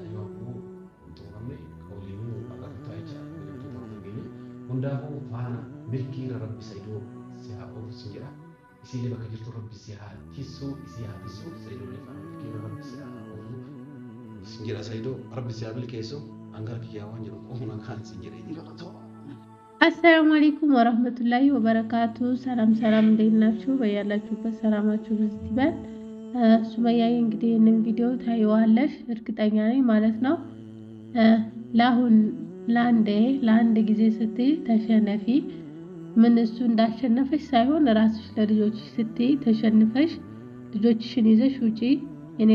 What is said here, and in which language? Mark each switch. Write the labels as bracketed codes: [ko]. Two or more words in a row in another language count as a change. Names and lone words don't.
[om] yoo ammoo xumuramne qawliinuu akka ta'e jira hundaafuu faana milkiira rabbi Saayidoo si haa oolchu jedha isiilee bakka jirtu rabbi si haa tisuu Saayidoolee faana milkiira rabbi si haa oolchu jedha Saayidoo rabbi si haa milkeessu hangar kiyyaa waan jedhu qofuma kan si jedhee dhiqatu. [ar] السلام عليكم ورحمة الله وبركاته። [am] ሰላም እንዴት ናችሁ? በያላችሁበት ሰላማችሁ ብዙ ይበል። ሱመያ እንግዲህ ይህንን ቪዲዮ ታዩዋለሽ እርግጠኛ ነኝ ማለት ነው። ለአንድ ጊዜ ስትይ ተሸነፊ። ምን እሱ እንዳሸነፈሽ ሳይሆን ራስሽ ለልጆችሽ ስትይ ተሸንፈሽ ልጆችሽን ይዘሽ ውጪ። የኔ